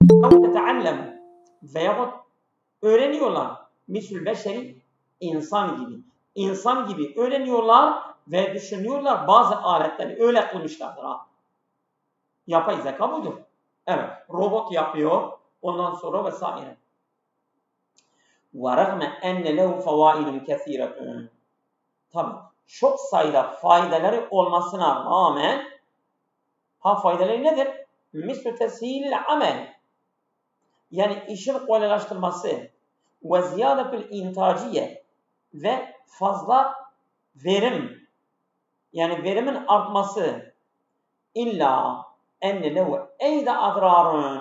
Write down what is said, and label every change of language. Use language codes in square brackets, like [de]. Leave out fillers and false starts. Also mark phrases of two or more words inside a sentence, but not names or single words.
[tr] Veyahut öğreniyorlar. [ar] مثل البشر [tr] insan gibi. İnsan gibi öğreniyorlar ve düşünüyorlar. Bazı aletleri öyle kılmışlardır. Yapay zeka budur. Evet. Robot yapıyor. Ondan sonra vesaire. [ar] وَرَغْمَ اَنَّ لَهُ فَوَائِدٌ كَثِيرَةٌ. [tr] Tabii çok sayıda faydaları olmasına rağmen faydaları nedir? [ar] مِسْلُ تَسْهِيلِ amel. [tr] Yani işin kolaylaştırması ve [ar] زيادة الإنتاجية [tr] ve fazla verim, yani verimin artması. [ar] إلا أن له أيضا أضرار.